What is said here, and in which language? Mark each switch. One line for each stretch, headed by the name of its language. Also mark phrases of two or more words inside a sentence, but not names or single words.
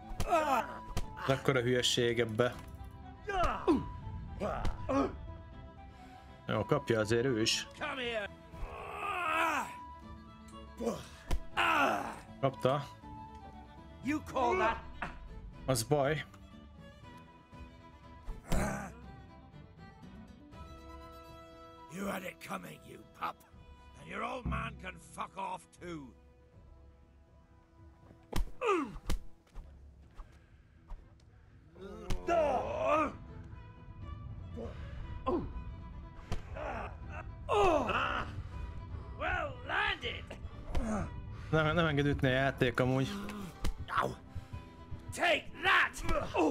Hungarian: Akkora hülyeség ebbe. Jó, kapja azért ő is. Kapta. Az baj.
English: You had it coming, you pup. And your old man can fuck off too. Well landed.
Hungarian: Nem enged ütni a játék amúgy.
English: Take that.